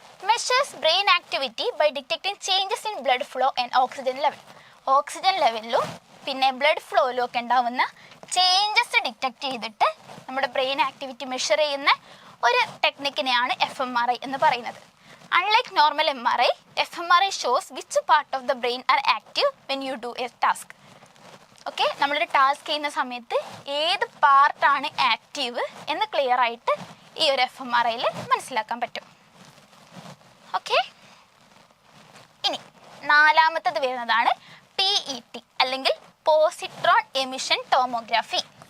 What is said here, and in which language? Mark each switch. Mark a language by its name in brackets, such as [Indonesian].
[English] Measures brain activity by detecting changes in blood flow and oxygen level. [Malayalam] Oxygen ലെവലിലും പിന്നെ blood ഫ്ലോയിലും ഒക്കെ ഉണ്ടാവുന്ന changes detect ചെയ്തിട്ട് നമ്മുടെ brain activity measure ചെയ്യുന്ന ഒരു ടെക്നിക്കിനെയാണ് FMRI എന്ന് പറയുന്നത്. [English] Unlike normal MRI, FMRI shows which part of the brain are active when you do a task. [Malayalam] Okay, നമ്മളൊരു ടാസ്ക് ചെയ്യുന്ന സമയത്ത് ഏത് പാർട്ടാണ് ആക്റ്റീവ് എന്ന് ക്ലിയർ ആയിട്ട് ഈ ഒരു FMRIയിൽ മനസ്സിലാക്കാൻ പറ്റും. ഓക്കെ, ഇനി നാലാമത്തത് വരുന്നതാണ് PET അല്ലെങ്കിൽ പോസിട്രോൺ എമിഷൻ ടോമോഗ്രാഫി.